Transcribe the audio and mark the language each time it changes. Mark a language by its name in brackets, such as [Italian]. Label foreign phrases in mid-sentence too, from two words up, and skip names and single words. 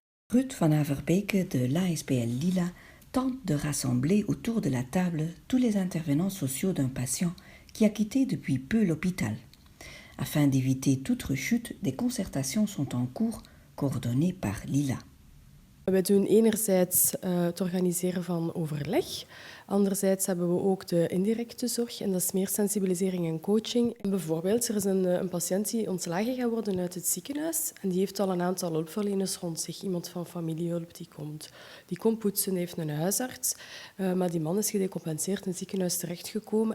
[French] Ruth van Averbeke de l'ASBL Lila tente de rassembler autour de la table tous les intervenants sociaux d'un patient qui a quitté depuis peu l'hôpital. Afin d'éviter toute rechute, des concertations sont en cours, coordonnées par Lila. [Dutch] We doen enerzijds het organiseren van overleg. Anderzijds hebben we ook de indirecte zorg en dat is meer sensibilisering en coaching. Bijvoorbeeld, er is een patiënt die ontslagen gaat worden uit het ziekenhuis en die heeft al een aantal hulpverleners rond zich. Iemand van familiehulp die komt poetsen, heeft een huisarts, maar die man is gedecompenseerd in het ziekenhuis terechtgekomen.